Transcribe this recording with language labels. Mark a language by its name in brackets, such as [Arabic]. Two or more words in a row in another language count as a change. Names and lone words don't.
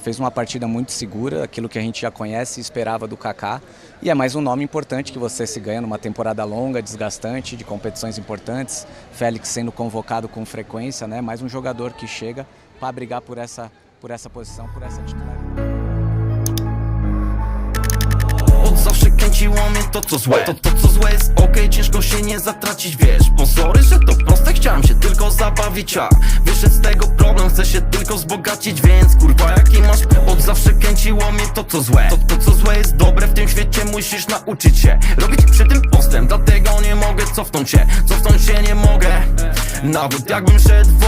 [Portuguese] Fez uma partida muito segura, aquilo que a gente já conhece e esperava do Kaká. E é mais um nome importante que você se ganha numa temporada longa, desgastante, de competições importantes. Félix sendo convocado com frequência, né? Mais um jogador que chega para brigar por essa posição, por essa titularidade. [Polish] Zawsze kręciło mnie to co złe, to co złe jest okej, ciężko się nie zatracić, wiesz. Pozory, że to proste, chciałem się tylko zabawić, a wyszedł z tego problem, chcę się tylko wzbogacić, więc kurwa jaki masz. Od zawsze kręciło mnie to co złe, to co złe jest dobre w tym świecie, musisz nauczyć się robić przy tym postęp, dlatego nie mogę cofnąć się nie mogę, nawet jakbym szedł w ogień.